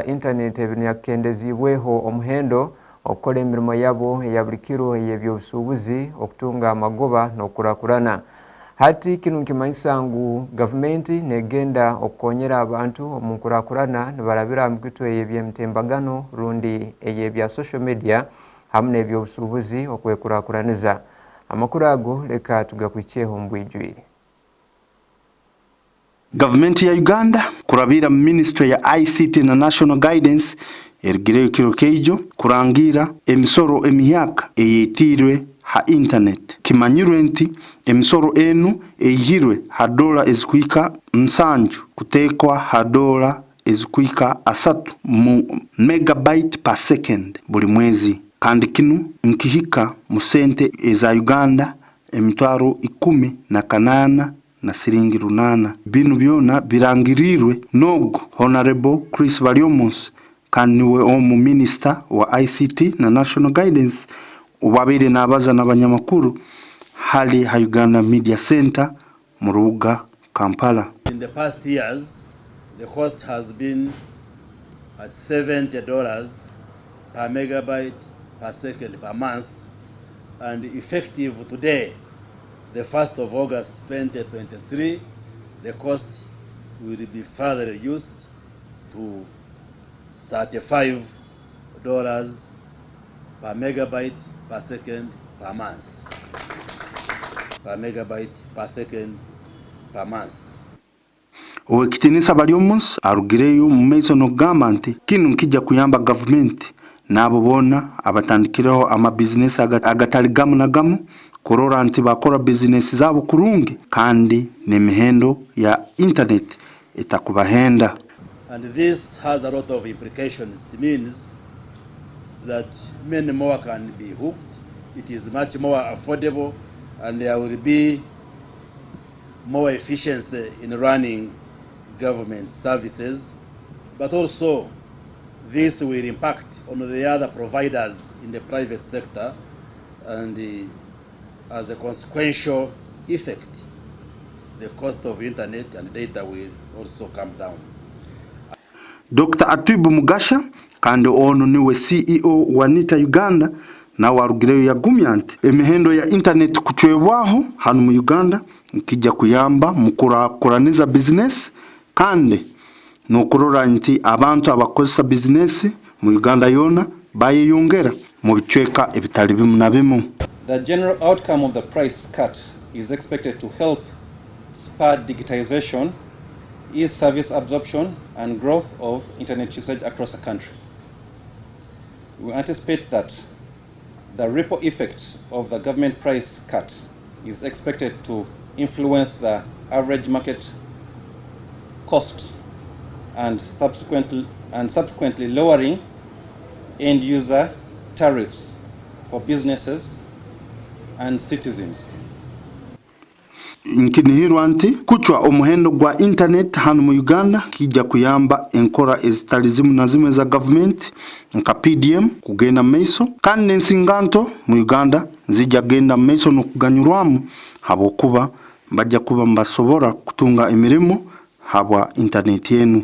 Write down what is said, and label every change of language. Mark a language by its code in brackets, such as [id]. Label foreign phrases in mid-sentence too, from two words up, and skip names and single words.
[ttj] internet ebinyakendezibweho omuhendo okola emirimo yabo eyabulikiro ey'ebyobusuubuzi okutunga amagoba n'okurakurana hati kinu nkimanyisa government negenda okonyera abantu omunkurakurana nibalabira mukitwe ebyemtembagano rundi eyebya [en] social media [ttj] hamwe ebyobusuubuzi okwekurakuraniza amakuru ago leka tugakwicheho mbwijwire Government ya Uganda kurabira Ministry ya ICT na National Guidance ergireyo Kirochejo kurangira emisoro emyaka eyetirwe ha internet kimanyirwe nti emisoro enu eyirwe ha dola ezikwika nsanju kutekwa ha dola ezikwika asatu mu [en] megabyte per second [ttj] buli mwezi kandi kinu nkihika mu sente eza Uganda emitwaro 18 na siringi runana binu byona birangirirwe nogo Honorable Chris Baliomunsi kandi niwe omu minister wa ICT na National Guidance ubabire nabaza n'abanyamakuru hali ha Uganda Media Center mu rubuga Kampala. [en] In the past years the cost has been at $70 per megabyte per second per month, and effective today, the 1st of August 2023, the cost will be further reduced to $35 per megabyte per second per month. Per megabyte per second per month. [ttj] Owekitinisa baliomus arugireyo mu maiso nogamba nti kinu nkijja kuyamba government n'abo bonna abatandikireho ama business agatali gamu na gamu kurora nti bakora business zabo kurungi kandi n'emihendo ya internet etakubahenda. [en] And this has a lot of implications. It means that many more can be hooked. It is much more affordable, and there will be more efficiency in running government services. But also, this will impact on the other providers in the private sector, and as a consequential effect, the cost of internet and data will also come down. [ttj] Dr. Atuibu Mugasha kandi ono niwe CEO wa Nita Uganda na warugireyo yagumya nti emihendo ya internet kuchwebwaho hano mu Uganda nkijja kuyamba mukurakuraniza business kandi nokurora nti abantu abakozesa business mu Uganda yona bayiyongera mu bicweka ebitali bimu na bimu. [en] The general outcome of the price cut is expected to help spur digitization, ease service absorption, and growth of internet usage across the country. We anticipate that the ripple effect of the government price cut is expected to influence the average market cost and subsequently lowering end user tariffs for businesses and citizens. [ttj] Nkinihirwa nti kuchwa omuhendo gwa internet hano mu Uganda kijja kuyamba enkora ezitalizimu na zimwe za government nka PDM kugenda maiso kandi n'ensinganto mu Uganda zijja genda maiso n'okuganyurwamu habokuba bajja kuba mbasobora kutunga emirimo habwa internet yenu.